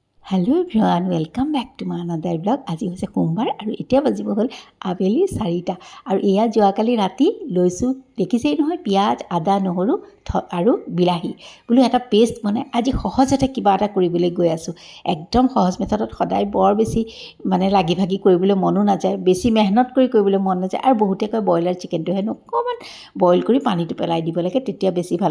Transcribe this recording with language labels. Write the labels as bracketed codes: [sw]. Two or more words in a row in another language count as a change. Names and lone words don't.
[en] hello everyone welcome back to my another blog. [as] आज হৈছে সোমবাৰ আৰু এতিয়া বাজিব হ'ল আবেলি 4টা আৰু এয়া যোৱাকালি ৰাতি লৈছোঁ। দেখিছেই নহয় পিঁয়াজ আদা নহৰু আৰু বিলাহী বোলো এটা পেষ্ট বনাই আজি সহজতে কিবা এটা কৰিবলৈ গৈ আছোঁ। একদম সহজ মেথডত সদায় বৰ বেছি লাগি ভাগি কৰিবলৈ মনো নাযায়, বেছি মেহনত কৰি কৰিবলৈ মন নাযায় আৰু বহুতে কয় ব্ৰইলাৰ চিকেনটো হেনো অকণমান বইল কৰি পানীটো পেলাই দিব লাগে তেতিয়া বেছি ভাল।